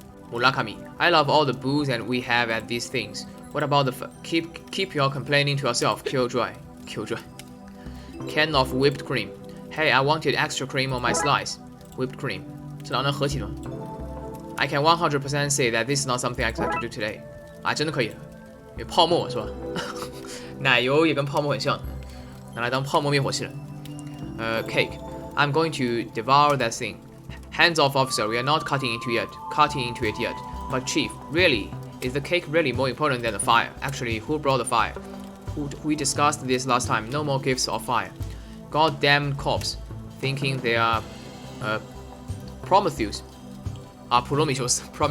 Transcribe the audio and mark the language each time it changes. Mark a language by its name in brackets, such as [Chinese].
[English] Murakami. I love all the booze and we have at these things. What about the keep your complaining to yourself. Killjoy. Can of whipped cream. Hey, I wanted extra cream on my slice. Whipped cream. [Chinese] 这两能合起吗 [English] I can 100% say that this is not something I expect to do today. [Chinese] 真的可以有泡沫是吧？奶油也跟泡沫很像，拿来当泡沫灭火器了。 [English] Cake. I'm going to devour that thing. Hands off, officer. We are not cutting into it yet. But chief, really, is the cake really more important than the fire? Actually, who brought the fire? We discussed this last time. No more gifts of fire. Goddamn cops, thinking they are Prometheus. Prometheus.